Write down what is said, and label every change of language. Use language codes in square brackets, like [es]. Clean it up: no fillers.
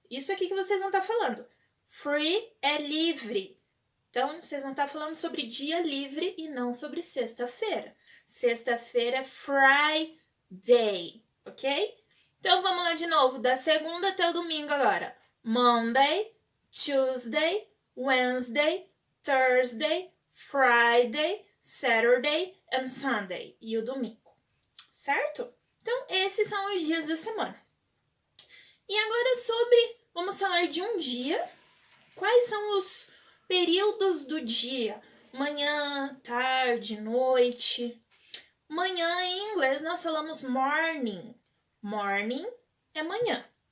[pt] Isso aqui que vocês vão estar falando. Free é livre. Então, vocês vão estar falando sobre dia livre e não sobre sexta-feira. Sexta-feira é Friday, ok? Então, vamos lá de novo, da segunda até o domingo agora. [en] Monday, Tuesday, Wednesday, Thursday, Friday, Saturday and Sunday. [pt] E o domingo. Certo? Então, esses são os dias da semana. E agora vamos falar de um dia. Quais são os períodos do dia? Manhã, tarde, noite. Manhã, em inglês, nós falamos morning. Morning é manhã.